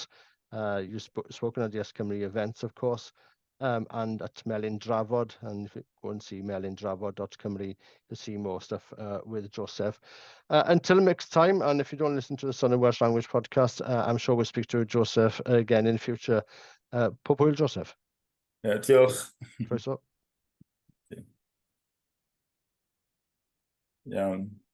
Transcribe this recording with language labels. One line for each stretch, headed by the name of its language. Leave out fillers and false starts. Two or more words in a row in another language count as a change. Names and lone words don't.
English: You've spoken at the YesCymru events, of course, and at Melyn Drafod. And if you go and see melyndrafod.cymru, you'll see more stuff with Joseff. Until next time, and if you don't listen to the Son of Welsh Language podcast, I'm sure we'll speak to Joseff again in the future.
Welsh: Pob hwyl, Joseff. Diolch. Croeso. Iawn.